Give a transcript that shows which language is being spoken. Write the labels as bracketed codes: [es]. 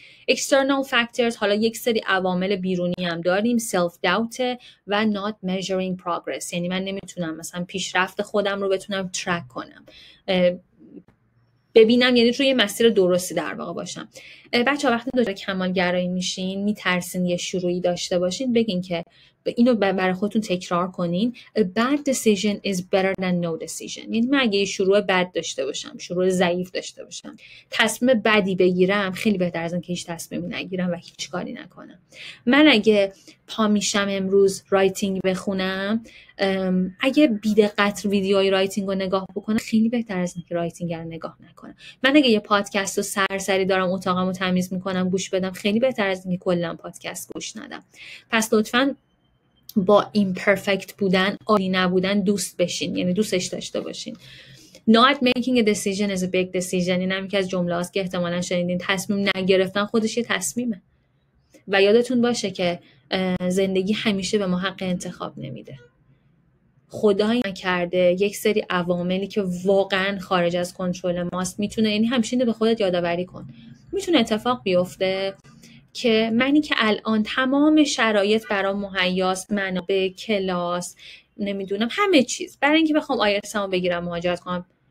[fa] external factors، حالا یک سری عوامل بیرونی هم داریم، self doubt و not measuring progress، یعنی من نمیتونم مثلا پیشرفت خودم رو بتونم ترک کنم، ببینم، یعنی روی مسیر درستی در واقع باشم. بچه‌ها وقتی دچار کمالگرایی میشین، میترسین یه شروعی داشته باشین، بگین که اینو برای خودتون تکرار کنین. [en] A bad decision is better than no decision. [fa] یعنی من اگه یه شروع بد داشته باشم، شروع ضعیف داشته باشم، تصمیم بدی بگیرم، خیلی بهتر از اینکه هیچ تصمیمی نگیرم و هیچ کاری نکنم. من اگه پا میشم امروز رایتینگ بخونم، اگه بی‌دقت ویدیوهای رایتینگ رو نگاه بکنم، خیلی بهتر از اینکه رایتینگ رو نگاه نکنم. من اگه یه پادکست رو سرسری دارم اتاقم رو تمیز میکنم گوش بدم، خیلی بهتر از اینکه کلا پادکست گوش ندم. پس لطفاً با imperfect بودن، عالی نبودن دوست بشین، یعنی دوستش داشته باشین. [en] Not making a decision is a big decision. [fa] این هم یکی از جمله هاست که احتمالاً شنیدین. تصمیم نگرفتن خودش یه تصمیمه و یادتون باشه که زندگی همیشه به ما حق انتخاب نمیده. خدایی نکرده یک سری عواملی که واقعا خارج از کنترل ماست میتونه، یعنی همیشه اینو به خودت یادآوری کن، میتونه اتفاق بیفته که منی که الان تمام شرایط برام مهیاست، منابع، کلاس، نمیدونم همه چیز، برای اینکه بخوام آیلتسمو بگیرم، مهاجرت کنم،